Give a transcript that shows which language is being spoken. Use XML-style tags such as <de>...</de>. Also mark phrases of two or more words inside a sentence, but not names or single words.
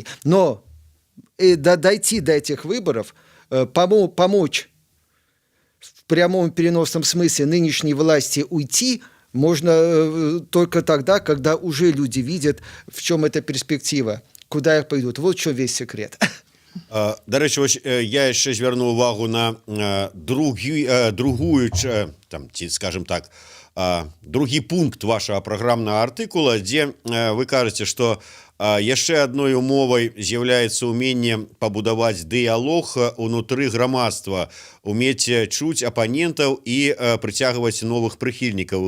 <ru>Но дойти до этих выборов, помочь в прямом переносном смысле нынешней власти уйти можно только тогда, когда уже люди видят, в чем эта перспектива, куда их пойдут. Вот в чем весь секрет.</ru> <uk>До речі, ось я</uk> <be>яшчэ звярну увагу на другую, там, ці,</be> <ru>скажем так,</ru> <be>другі пункт вашага праграмнага артыкула, дзе вы кажаце, што яшчэ адной умовай з'яўляецца ўменне пабудаваць дыялог унутры грамадства, умець чуць апанентаў і прыцягваць новых прыхільнікаў.</be>